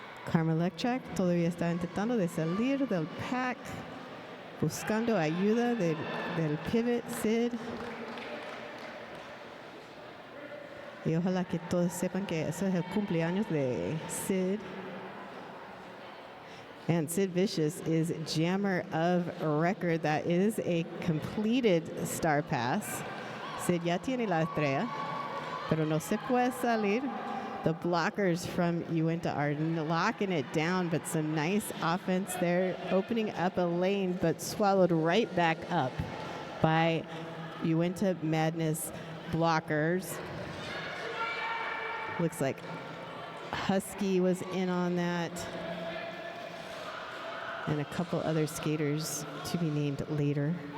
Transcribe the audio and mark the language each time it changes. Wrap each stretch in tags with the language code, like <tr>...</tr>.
<es>Karma Electric todavía está intentando de salir del pack, buscando ayuda del pivot Sid. Y ojalá que todos sepan que eso es el cumpleaños de Sid.</es> <en>And Sid Vicious is jammer of record. That is a completed star pass.</en> <es>Sid ya tiene la estrella, pero no se puede salir.</es> <en>The blockers from Uinta are locking it down, but some nice offense there, opening up a lane, but swallowed right back up by Uinta Madness blockers. Looks like Husky was in on that, and a couple other skaters to be named later.</en>